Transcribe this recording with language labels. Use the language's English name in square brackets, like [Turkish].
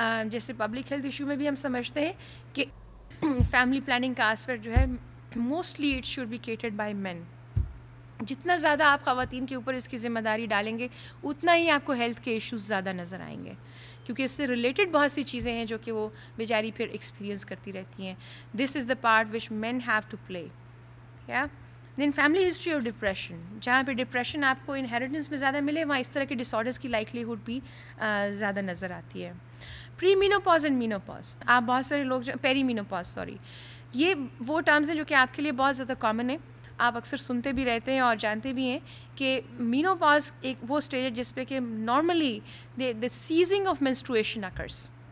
[Urdu] جیسے public health issue میں بھی ہم سمجھتے ہیں کہ فیملی پلاننگ کا آسپیکٹ جو ہے [English] Mostly it should be catered by men. [Urdu] جتنا زیادہ آپ خواتین کے اوپر اس کی ذمہ داری ڈالیں گے اتنا ہی آپ کو ہیلتھ کے ایشوز زیادہ نظر آئیں گے, کیونکہ اس سے ریلیٹڈ بہت سی چیزیں ہیں جو کہ وہ بیچاری پھر ایکسپیرینس کرتی رہتی ہیں. [English] This is the part which man have to play. [Urdu] یا دین فیملی ہسٹری آف ڈپریشن, جہاں پہ ڈپریشن آپ کو انہیریٹنس میں زیادہ ملے وہاں اس طرح کے ڈس آرڈرس کی لائکلیہڈ بھی زیادہ نظر آتی ہے. پری مینوپاز اینڈ مینوپاز, آپ بہت سارے لوگ جو پیری مینوپاز سوری, یہ وہ ٹرمز ہیں جو کہ آپ کے لیے بہت زیادہ کامن ہے, آپ اکثر سنتے بھی رہتے ہیں اور جانتے بھی ہیں کہ مینوپاز ایک وہ اسٹیج ہے جس پہ کہ [English] normally the cessation of menstruation occurs,